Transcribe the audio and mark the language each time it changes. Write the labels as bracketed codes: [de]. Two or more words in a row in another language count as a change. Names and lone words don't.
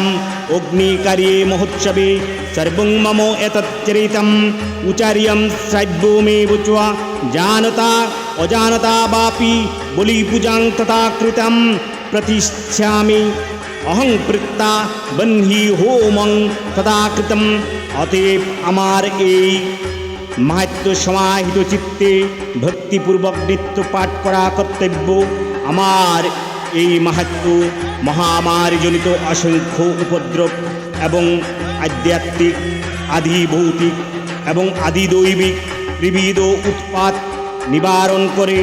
[sa] अग्निकार्ये महोत्सवे सर्वं मम एतच्चरितम् उचार्यं श्राव्यो मे वचो जानता अजानता वापि बलिपूजां तथा कृतं प्रतिष्ठामि अहं प्रीता बन्ही होमं तथा कृतम् अतएव [bn] আমার এই মাহাত্ম্য সমাহিত চিত্তে ভক্তিপূর্বক নিত্য পাঠ করা কর্তব্য। আমার এই মাহাত্ম্য মহামারীজনিত অসংখ্য উপদ্রব এবং আধ্যাত্মিক আদি ভৌতিক এবং আদি দৈবিক ত্রিবিধ উৎপাত নিবারণ করে।